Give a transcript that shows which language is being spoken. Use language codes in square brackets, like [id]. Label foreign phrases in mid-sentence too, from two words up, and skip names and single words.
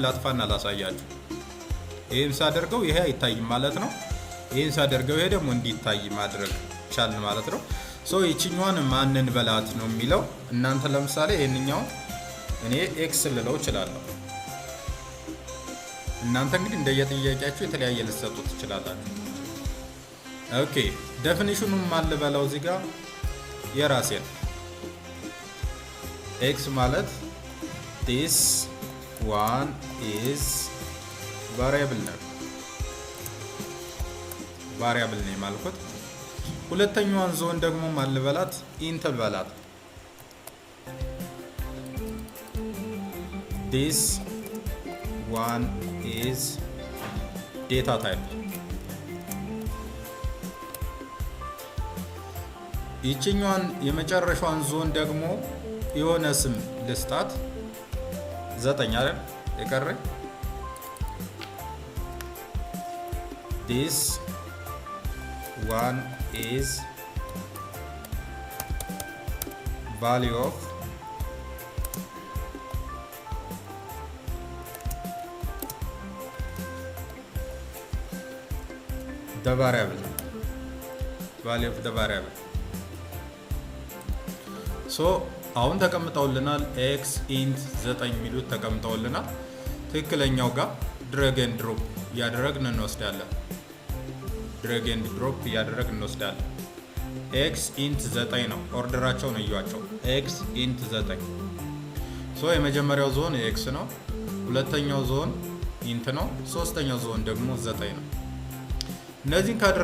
[am] ላጥፋና ላሳያችሁ። ይሄን ሳደርገው ይሄ አይታይም ማለት ነው። ይሄን ሳደርገው ይሄ ደግሞ እንዲታይ ማድረግ ቻልን ማለት ነው። ሶ ይችኛዋን ማንን በላት ነው የሚለው። እናንተ ለምሳሌ ይሄንኛውን እኔ ኤክስ ልለው እችላለሁ። እናንተ እንግዲህ እንደየጥያቄያችሁ የተለያየ ልትሰጡ ትችላላችሁ። ኦኬ ዴፊኒሽኑን ማን ልበለው እዚህ ጋር የራሴን ኤክስ ማለት [en] this one is variable name [am] አልኩት። ሁለተኛዋን ዞን ደግሞ ማን ልበላት ኢንት ልበላት። [en] this one is data type። [am] ይችኛዋን የመጨረሻዋን ዞን ደግሞ የሆነ ስም ልስጣት። 9 አይደል የቀረኝ። [en] this one is value of the variable, value of the variable። [am] ሶ አሁን ተቀምጠውልናል። ኤክስ ኢንት 9 የሚሉት ተቀምጠውልናል። ትክክለኛው ጋር [en] drag and drop [am] እያደረግን እንወስዳለን። ኤክስ ኢንት 9 ነው። ኦርደራቸውን እዩዋቸው። ኤክስ ኢንት 9። ሶ የመጀመሪያው ዞን ኤክስ ነው። ሁለተኛው ዞን ኢንት ነው። ሶስተኛው ዞን ደግሞ 9 ነው። እነዚህን